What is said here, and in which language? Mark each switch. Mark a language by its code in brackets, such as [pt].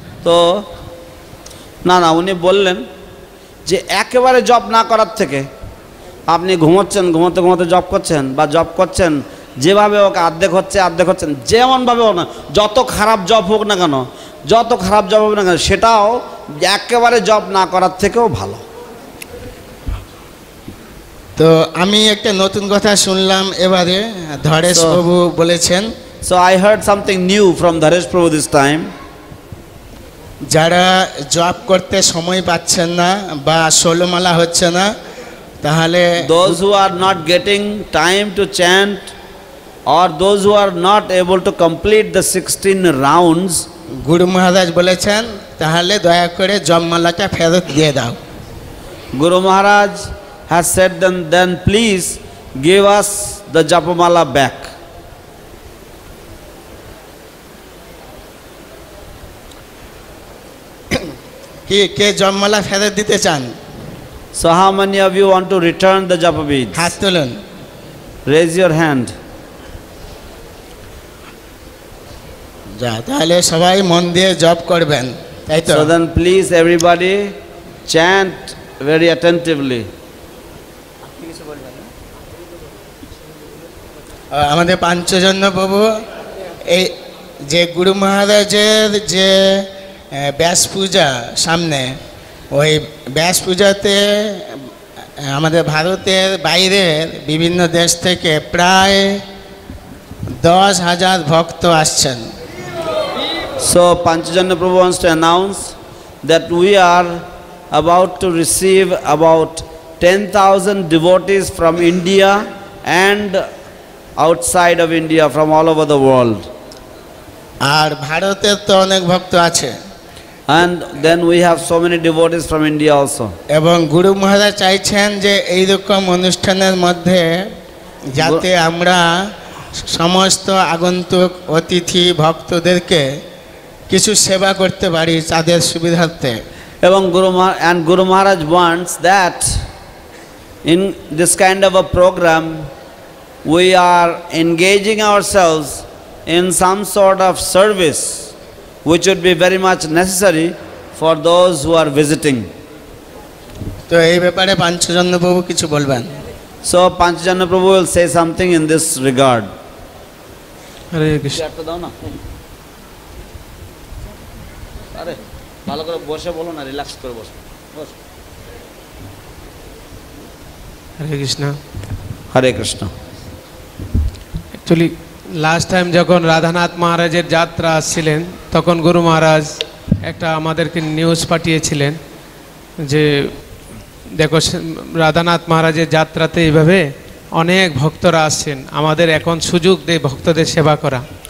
[bn] তো না উনি বললেন যে একেবারে জব না করার থেকে আপনি ঘুমোচ্ছেন, ঘুমোতে ঘুমোতে জব করছেন বা জব করছেন, যেভাবে হোক অর্ধেক হচ্ছেন, যেমনভাবে হোক না, যত খারাপ জব হোক না কেন, যত খারাপ জব হোক না কেন, সেটাও একেবারে জব না করার থেকেও ভালো। তো আমি একটা নতুন কথা শুনলাম এবারে, ধরেশ প্রভু বলেছেন। [en] So I heard something new from Dharesh Prabhu this time. [bn] যারা জব করতে সময় পাচ্ছেন না বা ষোলমালা হচ্ছে না, তাহলে [en] Those who are not getting time to chant or those who are not able to complete the 16 rounds, [bn] গুরু মহারাজ বলেছেন তাহলে দয়া করে জপমালাটা ফেরত দিয়ে দাও। [en] Guru Maharaj has said then please give us the Japamala back. [bn] কে জপমালা ফেরত দিতে চান? [en] So how many of you want to return the Japa beads? [bn] হাত তুলুন। [en] Raise your hand. [bn] যা, তাহলে সবাই মন দিয়ে জপ করবেন, তাই তো? [en] So then please everybody chant very attentively. [bn] আমাদের পাঞ্চজন্য প্রভু এই যে গুরু মহারাজের যে ব্যাস পূজা সামনে, ওই ব্যাস পূজাতে আমাদের ভারতের বাইরের বিভিন্ন দেশ থেকে প্রায় 10,000 ভক্ত আসছেন। [en] So Panchajanya Prabhu wants to announce that we are about to receive about 10,000 devotees from India and outside of India, from all over the world. [bn] আর ভারতের তো অনেক ভক্ত আছে। [en] And then we have so many devotees from India also. [bn] এবং গুরু মহারাজ চাইছেন যে এইরকম অনুষ্ঠানের মধ্যে যাতে আমরা সমস্ত আগন্তুক অতিথি ভক্তদেরকে কিছু সেবা করতে পারি তাদের সুবিধার্থে। এবং [en] Guru Maharaj wants that in this kind of a program we are engaging ourselves in some sort of service which would be very much necessary for those who are visiting. [bn] তো এই ব্যাপারে পাঞ্চজন্য প্রভু কিছু বলবেন। [en] So Panchajanya Prabhu will say something in this regard. [bn] হরে কৃষ্ণ। চেয়ারটা দাও না। আরে ভালো করে বসে বলো না, রিল্যাক্স করে বসো। বসো। হরে কৃষ্ণ। হরে কৃষ্ণ। অ্যাকচুয়ালি লাস্ট টাইম যখন রাধানাথ মহারাজের যাত্রা আসছিলেন তখন গুরু মহারাজ একটা আমাদেরকে নিউজ পাঠিয়েছিলেন যে দেখো রাধানাথ মহারাজের যাত্রাতে এইভাবে অনেক ভক্তরা আসছেন, আমাদের এখন সুযোগ দেয় ভক্তদের সেবা করা।